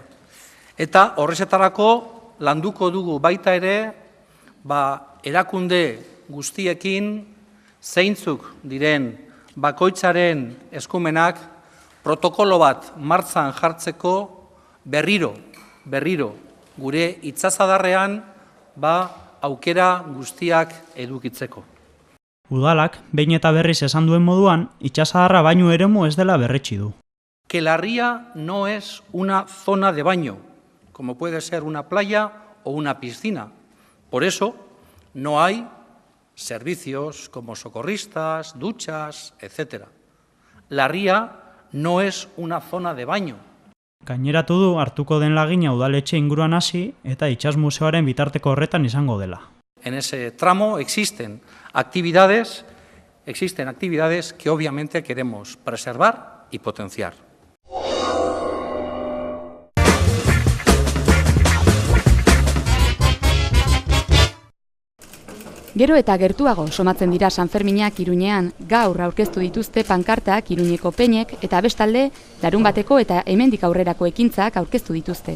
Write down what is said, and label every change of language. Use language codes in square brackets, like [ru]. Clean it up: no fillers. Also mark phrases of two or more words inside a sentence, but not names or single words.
[eu] Eta horrezetarako landuko dugu baita ere, erakunde guztiekin zeintzuk diren bakoitzaren eskumenak protokolo bat martxan jartzeko berriro gure itsasadarrean aukera guztiak edukitzeko. Udalak, behin eta berriz esan duen moduan, itsasadarra bainu eremu ez dela berretsi du. [es] Que la ría no es una zona de baño, como puede ser una playa o una piscina. Por eso, no hay servicios como socorristas, duchas, etc. La ría no es una zona de baño. [eu] Gaineratu du hartuko den lagina udaletxe inguruan hasi eta itsas museoaren bitarteko horretan izango dela. [es] En ese tramo existen actividades que obviamente queremos preservar y potenciar. [eu] Gero eta gertuago somatzen dira Sanferminak Iruñean, gaur aurkeztu dituzte pankartak Iruñeko peinek eta bestalde larunbateko eta hemendik aurrerako ekintzak aurkeztu dituzte.